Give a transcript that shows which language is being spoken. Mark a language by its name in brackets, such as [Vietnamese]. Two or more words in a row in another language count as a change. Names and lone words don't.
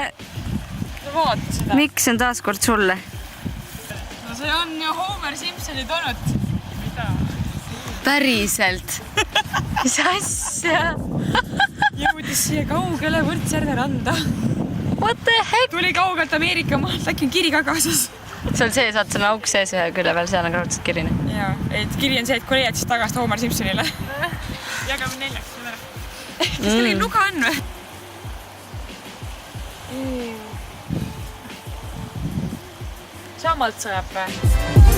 [Estonian] Miks on taas kord sulle? No see on ju Homer Simpsoni donut. Mida? Päriselt? Mis asja? Jõudis siia kaugele Võrtsjärve randa. [English] What the heck? [Estonian] Tuli kaugelt Ameerika maalt, äkki on kiri ka kaasas. Seal sees, vaat see on auk sees ühe külje peal, seal on raudselt kirine. Jaa, et kiri on see, et kui leiad siis tagasi Homer Simpsonile. Jagame 4. Kas kellegi nuga on või? Samalt sajab või?